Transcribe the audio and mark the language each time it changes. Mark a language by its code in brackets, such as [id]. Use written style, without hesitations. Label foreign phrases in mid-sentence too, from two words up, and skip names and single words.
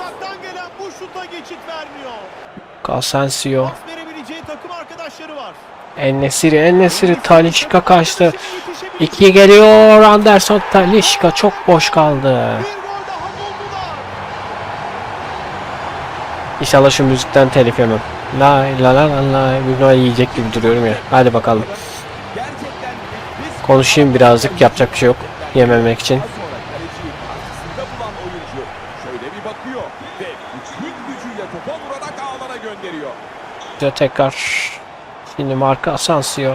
[tr] Asensio. En-Nesyri Talisca kaçtı. 2 geliyor. Anderson Talisca çok boş kaldı. İnşallah şu müzikten telif yemem. Lay la la la la. Bunu yiyecek gibi duruyorum ya. Hadi bakalım. Konuşayım birazcık. Yapacak bir şey yok. Yememek için. Tekrar. Şimdi Marco Asensio.